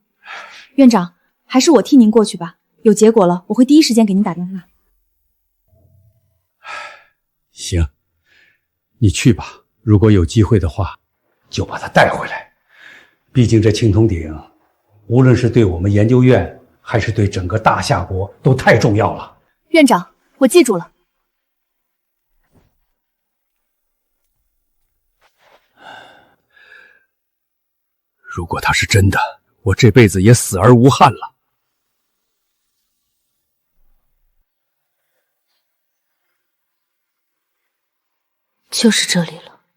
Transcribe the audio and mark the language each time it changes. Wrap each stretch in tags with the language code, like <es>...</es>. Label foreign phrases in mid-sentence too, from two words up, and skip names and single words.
<zh>院長，還是我替您過去吧，有結果了，我會第一時間給您打電話。行，你去吧，如果有機會的話，就把它帶回來。畢竟這青銅鼎，無論是對我們研究院還是对整个大夏國都太重要了。院長，我記住了。如果它是真的，我這輩子也死而無憾了。就是這裡了。</zh>